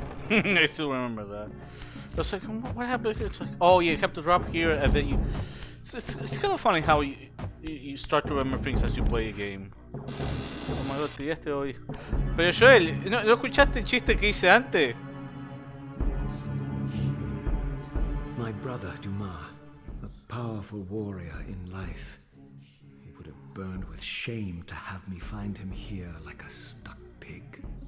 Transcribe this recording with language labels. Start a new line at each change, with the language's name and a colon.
English: I still remember that. I was like, what happened? It's like, oh yeah, you have to drop here, and then you. It's kind of funny how you start to remember things as you play a game. Oh my god,
Spanish: te pillaste hoy. Pero Joel, ¿no escuchaste el chiste que hice antes?
English: My brother Dumas, a powerful warrior in life. He would have burned with shame to have me find him here like a stuck pig.